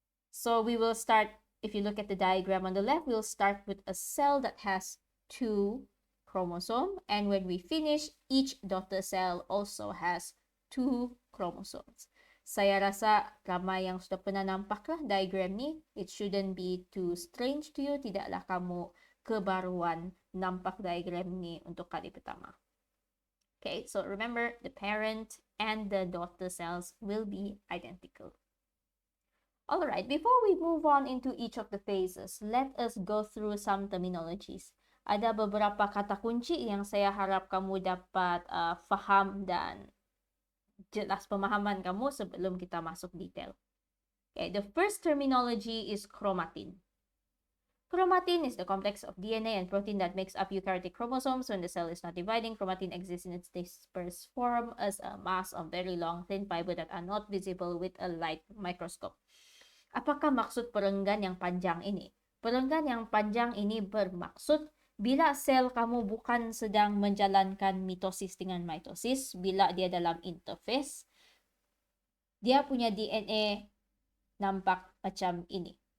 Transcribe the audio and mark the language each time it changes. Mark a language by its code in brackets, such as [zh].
[en] So we will start, if you look at the diagram on the left, we'll start with a cell that has two chromosomes, and when we finish, each daughter cell also has two chromosomes. [ms] Saya rasa ramai yang sudah pernah nampak lah diagram ni. [en] It shouldn't be too strange to you. [ms] Tidaklah kamu kebaruan nampak diagram ni untuk kali pertama. [en] Okay, so remember the parent and the daughter cells will be identical. Alright, before we move on into each of the phases, let us go through some terminologies. [ms] Ada beberapa kata kunci yang saya harap kamu dapat faham dan jelas pemahaman kamu sebelum kita masuk detail. [en] Okay, the first terminology is chromatin. Chromatin is the complex of DNA and protein that makes up eukaryotic chromosomes. When the cell is not dividing, chromatin exists in its dispersed form as a mass of very long, thin fiber that are not visible with a light microscope. [ms] Apakah maksud perenggan yang panjang ini? Perenggan yang panjang ini bermaksud bila sel kamu bukan sedang menjalankan mitosis dengan mitosis, bila dia dalam interphase, dia punya DNA nampak macam ini.